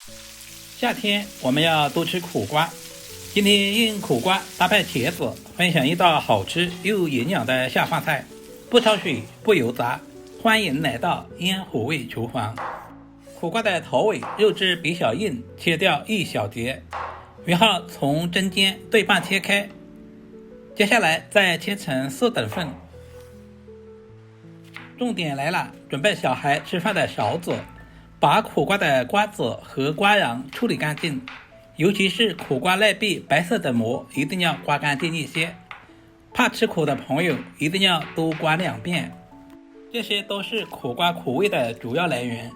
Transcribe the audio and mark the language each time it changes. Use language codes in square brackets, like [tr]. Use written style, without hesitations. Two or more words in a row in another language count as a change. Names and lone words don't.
[zh] 夏天我們要多吃苦瓜，今天用苦瓜搭配茄子，分享一道好吃又營養的下飯菜，不焯水不油炸，歡迎來到煙火味廚房。苦瓜的頭尾肉質比較硬，切掉一小截，然後從中間對半切開，接下來再切成4等份。重點來了，準備小孩吃飯的勺子，把苦瓜的瓜子和瓜瓤處理乾淨，尤其是苦瓜內壁白色的膜一定要刮乾淨一些，怕吃苦的朋友一定要多刮2遍。這些都是苦瓜苦味的主要來源。